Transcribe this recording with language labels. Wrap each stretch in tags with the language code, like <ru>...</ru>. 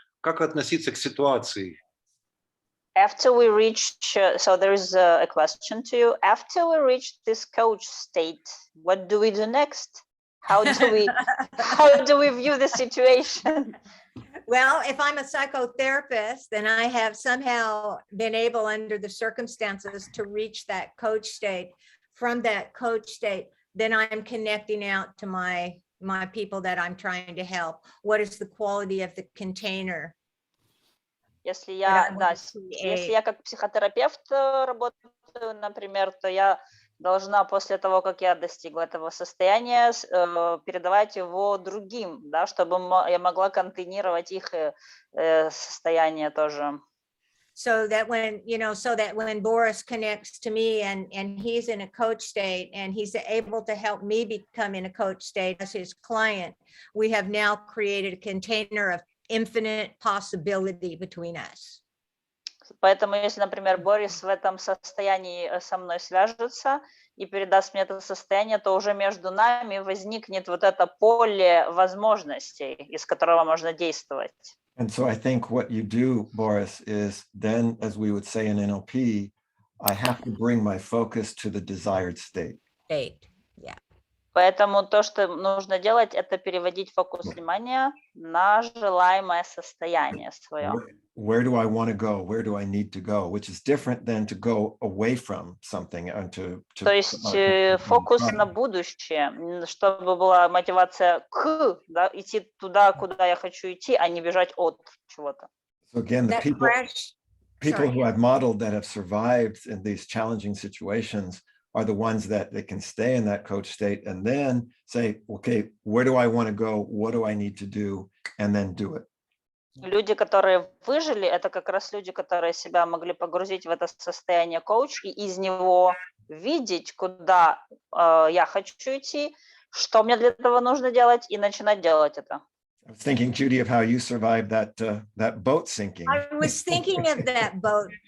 <ru>Как относиться к ситуации?</ru> <en>After we reach, so there is a question to you. After we reach this coach state, what do we do next? How do we view the situation? Well, if I'm a psychotherapist, then I have somehow been able, under the circumstances, to reach that coach state. From that coach state, then I'm connecting out to my people that I'm trying to help. What is the quality of the container?</en> <ru>Если я как психотерапевт работаю, например, то я должна после того, как я достигла этого состояния, передавать его другим, да, чтобы я могла контейнировать их состояние тоже.</ru> <en>So that when, Boris connects to me and he's in a coach state and he's able to help me become in a coach state as his client, we have now created a container of infinite possibility between us.</en> <ru>Поэтому, если, например, Борис в этом состоянии со мной свяжется и передаст мне это состояние, то уже между нами возникнет вот это поле возможностей, из которого можно действовать.</ru> <en>And so I think what you do, Boris, is then, as we would say in NLP, I have to bring my focus to the desired state. Yeah.</en> <ru>Поэтому то, что нужно делать, это переводить фокус внимания на желаемое состояние свое.</ru> <en>Where do I want to go? Where do I need to go? Which is different than to go away from something and to</en> <ru>То есть фокус на будущее, чтобы была мотивация к, да, идти туда, куда я хочу идти, а не бежать от чего-то.</ru> <en>So again, the people who I've modeled that have survived in these challenging situations are the ones that they can stay in that coach state and then say, okay, where do I want to go? What do I need to do? And then do it.</en> <ru>Люди, которые выжили, это как раз люди, которые себя могли погрузить в это состояние коуч и из него видеть, куда я хочу идти, что мне для этого нужно делать, и начинать делать это.</ru> <en>I was thinking, Judy, of how you survived that boat sinking. I was thinking of that boat.</en>